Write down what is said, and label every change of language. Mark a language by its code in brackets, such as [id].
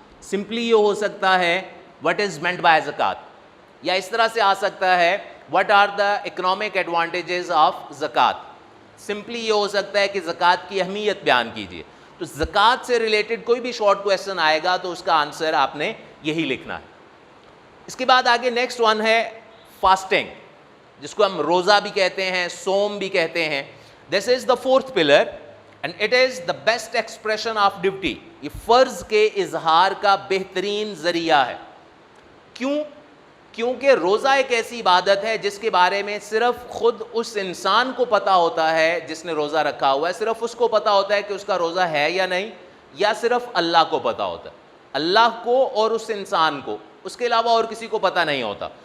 [ur] Simply یہ ہو سکتا ہے [en] what is meant by زکوٰۃ, [ur] یا اس طرح سے آ سکتا ہے [en] What are the economic advantages of زکوٰۃ. [ur] سمپلی یہ ہو سکتا ہے کہ زکوٰۃ کی اہمیت بیان کیجیے. تو زکوٰۃ سے ریلیٹڈ کوئی بھی شارٹ کویسچن آئے گا تو اس کا آنسر آپ نے یہی لکھنا ہے. اس کے بعد آگے نیکسٹ ون ہے فاسٹنگ, جس کو ہم روزہ بھی کہتے ہیں, صوم بھی کہتے ہیں. [en] This is the fourth pillar and it is the best expression of duty. [ur] یہ فرض کے اظہار کا بہترین ذریعہ ہے. کیوں؟ کیونکہ روزہ ایک ایسی عبادت ہے جس کے بارے میں صرف خود اس انسان کو پتہ ہوتا ہے جس نے روزہ رکھا ہوا ہے, صرف اس کو پتہ ہوتا ہے کہ اس کا روزہ ہے یا نہیں, یا صرف اللہ کو پتہ ہوتا ہے, اللہ کو اور اس انسان کو, اس کے علاوہ اور کسی کو پتہ نہیں ہوتا.